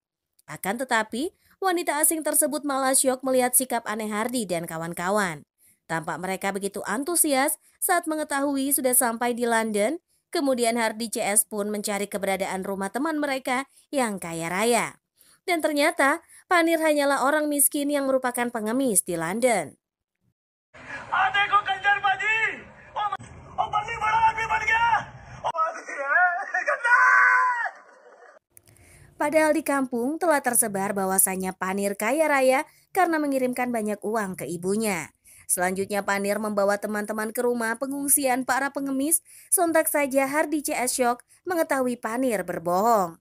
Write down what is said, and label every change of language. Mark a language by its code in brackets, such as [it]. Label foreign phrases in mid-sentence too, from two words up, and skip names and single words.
[id] Akan tetapi, wanita asing tersebut malah syok melihat sikap aneh Hardi dan kawan-kawan. Tampak mereka begitu antusias saat mengetahui sudah sampai di London. Kemudian Hardi CS pun mencari keberadaan rumah teman mereka yang kaya raya. Dan ternyata, Panir hanyalah orang miskin yang merupakan pengemis di London. [hi] देखो कंजर बाजी ओ बल्ली बड़ा आदमी बन गया [id] Padahal di kampung telah tersebar bahwasannya Panir kaya raya karena mengirimkan banyak uang ke ibunya. Selanjutnya Panir membawa teman-teman ke rumah pengungsian para pengemis. Sontak saja Hardi CS shock mengetahui Panir berbohong.